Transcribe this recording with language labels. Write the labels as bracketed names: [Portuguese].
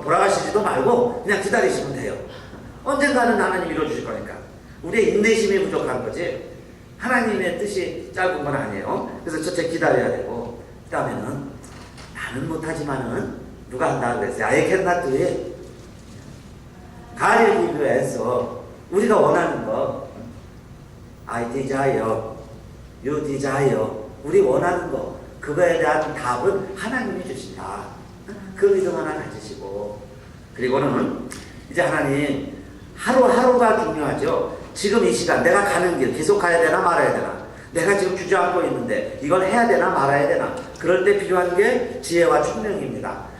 [Korean] 돌아가시지도 말고 그냥 기다리시면 돼요. 언젠가는 하나님 이루어주실 거니까. 우리의 인내심이 부족한 거지 하나님의 뜻이 짧은 건 아니에요. 그래서 첫째 기다려야 되고 그 다음에는 나는 못하지만은 누가 한다 그랬어요. [English] I cannot do it. God will give you answer. [Korean] 우리가 원하는 거 [English] I desire, you desire. [Korean] 우리 원하는 거 그거에 대한 답은 하나님이 주신다. 그 믿음 하나 가지시고 그리고는 이제 하나님 하루하루가 중요하죠. 지금 이 시간 내가 가는 길 계속 가야 되나 말아야 되나 내가 지금 주저앉고 있는데 이걸 해야 되나 말아야 되나 그럴 때 필요한 게 지혜와 총명입니다.